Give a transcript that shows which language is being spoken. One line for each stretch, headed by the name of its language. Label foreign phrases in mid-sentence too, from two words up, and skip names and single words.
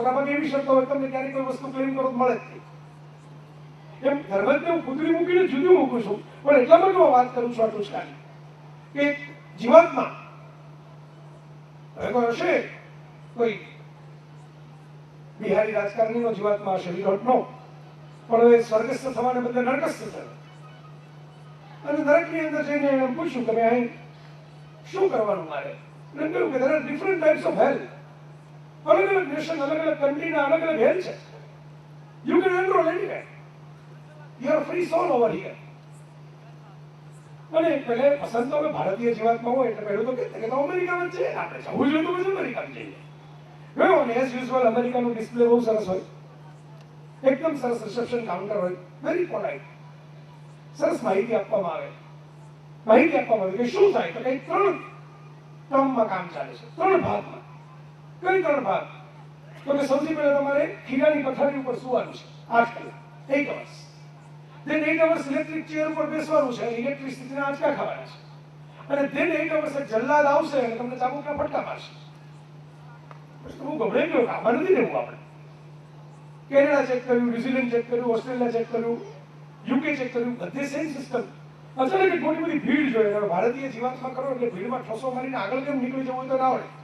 Gujarati: મોટાભાગે એવી શરતો હોય તમને ક્યારેય કોઈ વસ્તુ ક્લેમ કરો તો મળે જ નહીં. એમ ધર્મને હું ફૂદડી મૂકીને જુદું મૂકું છું, પણ એટલા માટે હું વાત કરું છું આ ટૂચકાની કે જીવાતમાં હવે કોઈ હશે, કોઈ બિહારી રાજકારણીનો જીવાતમાં હશે,
English: we don't know,
Gujarati: પણ હવે સ્વર્ગસ્થ થવાને બદલે નરકસ્થ થયો. અને નરકની અંદર જઈને એમ પૂછ્યું કે અહીં શું કરવાનું મારે? એમ કહ્યું કે
English: there are different types of hell.
Gujarati: અલગ અલગ નેશન, અલગ અલગ કન્ટ્રીના અલગ અલગ હેલ છે.
English: You can enroll anywhere. You are free soul over here.
Gujarati: અને પહેલે પસંદ તો ભારતીય જીવાતમાં હોય એટલે પહેલું તો કે અમેરિકામાં છે, આપણે જવું જોઈએ તો પછી અમેરિકામાં જઈએ. ગયો ને
English: as usual
Gujarati: અમેરિકાનું ડિસ્પ્લે બહુ સરસ હોય, એકદમ સરસ
English: reception counter
Gujarati: હોય,
English: very polite,
Gujarati: સરસ માહિતી આપવામાં આવે. માહિતી આપવામાં આવે કે શું થાય તો કંઈક 3 ટર્મમાં કામ ચાલે છે, 3 ભાગમાં. કઈ 3 ભાગ? તો કે સૌથી પહેલા તમારે ખીરાની પથારી ઉપર સુવાનું છે 8 કલાક,
English: 8 hours. then 8 hours electric chair
Gujarati: ઉપર બેસવાનું છે, ઇલેક્ટ્રિસિટીના આંચકા ખાવાના છે. અને
English: then 8 hours
Gujarati: એક જલ્લાદ આવશે અને તમને ચાબુકના ફટકા મારશે. હું ગભરાઈ ગયો, આમાં નથી રહેવું આપણે. કેનેડા ચેક કર્યું, ન્યુઝીલેન્ડ ચેક કર્યું, ઓસ્ટ્રેલિયા ચેક કર્યું, યુકે ચેક કર્યું, બધે
English: same system.
Gujarati: અચાનક એક મોટી બધી ભીડ જોઈએ. ભારતીય જીવાતમાં કરો એટલે ભીડમાં ઠોસો મારીને આગળ કેમ નીકળી જવું હોય તો ના હોય.